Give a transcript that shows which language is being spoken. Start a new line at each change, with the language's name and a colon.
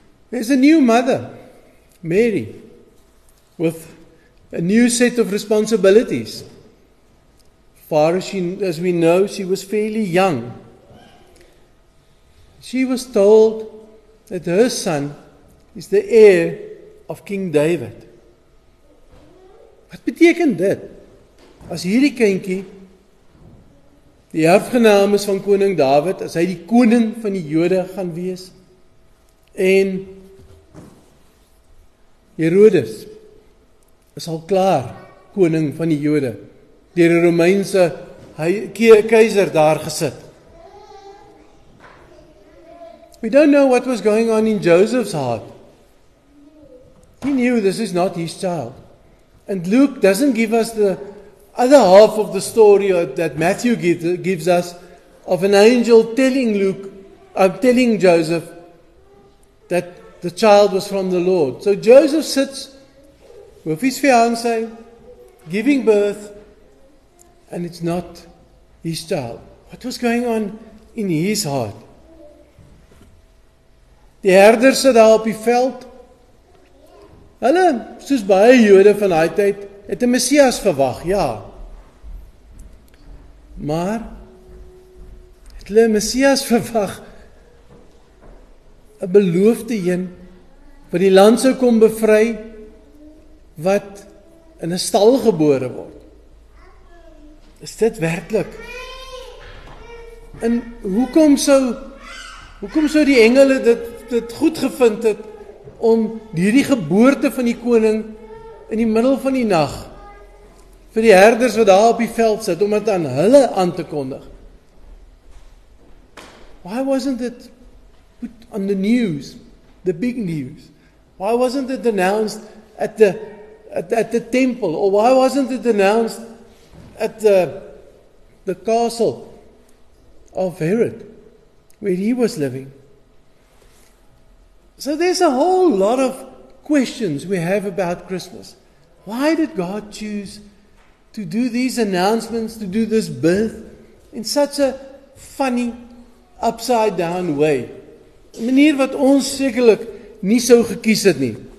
English: There's a new mother, Mary, with a new set of responsibilities. Far as we know, she was fairly young. She was told that her son is the heir of King David.
Afrikaans: Wat beteken dit? As hierdie kindjie die erfgenaam is van koning David, as hy die koning van die Jode gaan wees, en Herodes is al klaar koning van die Jode, deur die Romeinse keiser daar gesit.
English: We don't know what was going on in Joseph's heart. He knew this is not his child. And Luke doesn't give us the other half of the story that Matthew gives us of an angel telling Joseph that the child was from the Lord. So Joseph sits with his fiancée, giving birth, and it's not his child. What was going on in his heart?
Afrikaans: Die herders sit daar op die veld. Hulle, soos baie Jode van daai tyd, het 'n Messias verwag, ja. Maar het hulle 'n Messias verwag, 'n beloofde een wat die land sou kom bevry, wat in 'n stal gebore word. Is dit werklik? En hoekom sou die engele dit goed gevind het om hierdie geboorte van die koning in die middel van die nag vir die herders wat daar op die veld sit, om dit aan hulle aan te kondig?
English: Why wasn't it put on the news, the big news? Why wasn't it announced at the temple? Or why wasn't it announced at the the castle of Herod, where he was living. So there's a whole lot of questions we have about Christmas. Why did God choose to do these announcements, to do this birth in such a funny, upside down way?
Afrikaans: 'n manier wat ons sekerlik nie sou gekies het nie.